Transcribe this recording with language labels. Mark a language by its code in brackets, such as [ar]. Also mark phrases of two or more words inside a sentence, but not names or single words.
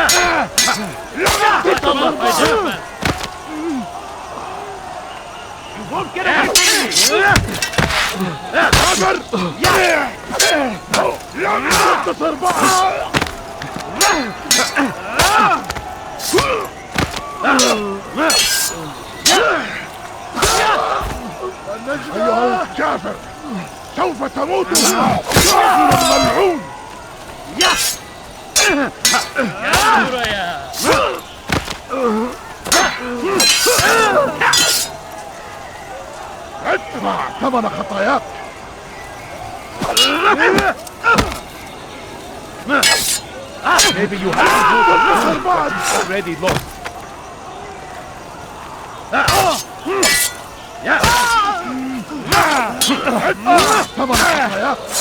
[en] You won't get away from me! [ar] أيها الكافر! سوف تموت هنا! رجل ملعون! [tr] Gel buraya. [ar] ادفع ثمن خطاياك! [en] Maybe you have to do the battle already lost. [ar] ثمن خطاياك!